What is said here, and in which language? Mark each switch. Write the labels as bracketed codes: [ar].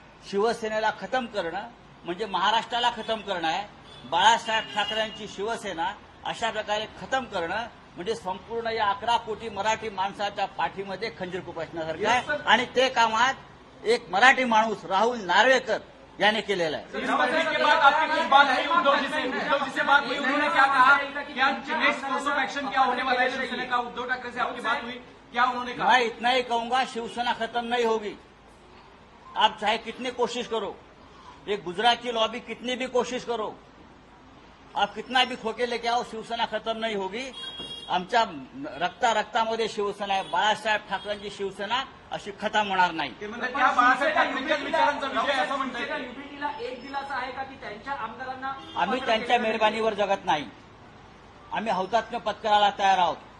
[mr] शिवसेनेला खतम करणं म्हणजे महाराष्ट्राला खतम करणं आहे. बाळासाहेब ठाकरेंची शिवसेना अशा प्रकारे खतम करणं म्हणजे संपूर्ण या 11 कोटी मराठी माणसाच्या पाठीमध्ये खंजीर खुपसण्यासारखं आहे. आणि ते कामात एक मराठी माणूस राहुल नार्वेकर याने केलेलं आहे. [hi] इस पत्र के बाद आपकी कुछ बात हुई उद्धव जी से बात हुई. उन्होंने क्या कहा, क्या नेक्स्ट कोर्स ऑफ एक्शन क्या होने वाला है शिवसेना का? उद्धव ठाकरे से आपकी बात हुई, क्या उन्होंने कहा? मैं इतना ही कहूंगा, शिवसेना खत्म नहीं होगी. आप चाहे कितनी कोशिश करो, ये गुजरात की लॉबी कितनी भी कोशिश करो, आप कितना भी खोके लेके आओ, शिवसेना खत्म नहीं होगी. [mr] आमच्या रक्तामध्ये शिवसेना आहे. बाळासाहेब ठाकरेंची शिवसेना अशी खतम होणार नाही. ते म्हणतात की हा बाळासाहेब ठाकरेंच्याच विचारांचा विजय असं म्हणतात. युपीटीला एक दिलासा आहे का की त्यांच्या आमदारांना आम्ही त्यांच्या मेहरबानीवर जगत नाही. आम्ही हौतात्म्य पत्करायला तयार आहोत.